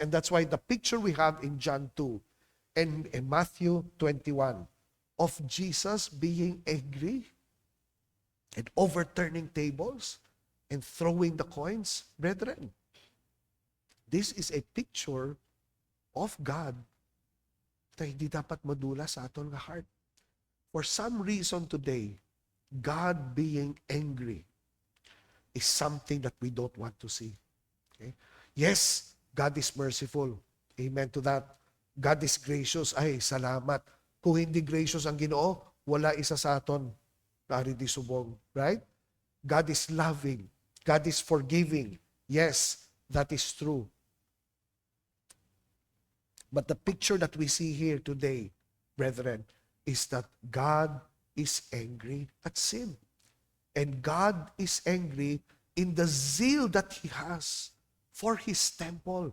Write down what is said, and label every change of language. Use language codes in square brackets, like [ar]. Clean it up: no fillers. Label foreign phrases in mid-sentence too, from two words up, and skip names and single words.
[en] And that's why the picture we have in John 2 and in Matthew 21 of Jesus being angry and overturning tables and throwing the coins, brethren, this is a picture of God [hil] na hindi dapat madula sa aton nga [en] heart. For some reason today, God being angry is something that we don't want to see. Okay? Yes, God is merciful. Amen to that. God is gracious. [hil] Ay, salamat. Kung hindi gracious ang Ginoo, wala isa sa aton na di subong. [en] Right? God is loving. God is forgiving. Yes, that is true. But the picture that we see here today, brethren, is that God is angry at sin. And God is angry in the zeal that he has for his temple.